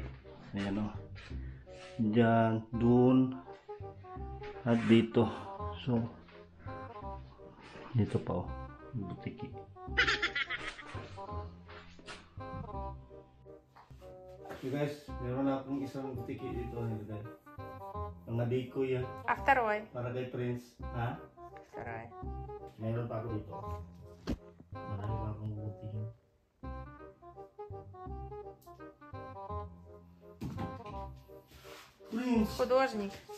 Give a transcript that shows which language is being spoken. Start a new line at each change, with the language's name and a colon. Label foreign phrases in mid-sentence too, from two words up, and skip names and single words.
Filipino: Ayan o. Diyan, dun, at dito. So, dito pa o, butiki.
English: So guys,
Filipino: meron na akong isang butiki dito nilagay. Mga decoy yan.
Russian: А второй?
Filipino: Para kay Prince. Ha?
Russian: Второй.
Filipino: Meron pa ako dito. Marami pa akong butihin. Prince!
Russian: Художник.